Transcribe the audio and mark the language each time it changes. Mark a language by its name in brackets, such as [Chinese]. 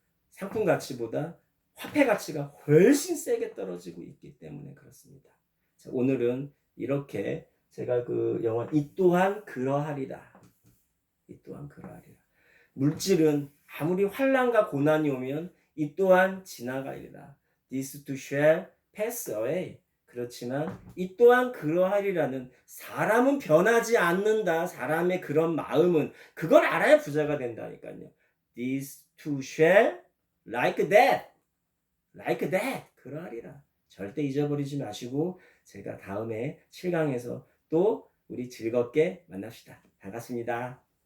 [Korean] 상품 가치보다 화폐 가치가 훨씬 세게 떨어지고 있기 때문에 그렇습니다. 자, 오늘은 이렇게 제가 그 영화 이 또한 그러하리라. 이 또한 그러하리라. 물질은 아무리 환난과 고난이 오면 이 또한 지나가리라. [English] This too shall pass away. [Korean] 그렇지만 이 또한 그러하리라는 사람은 변하지 않는다. 사람의 그런 마음은 그걸 알아야 부자가 된다니까요. [English] This too shall like that. like that. [Korean] 그러하리라. 절대 잊어버리지 마시고 제가 다음에 7강에서 또 우리 즐겁게 만납시다. 반갑습니다.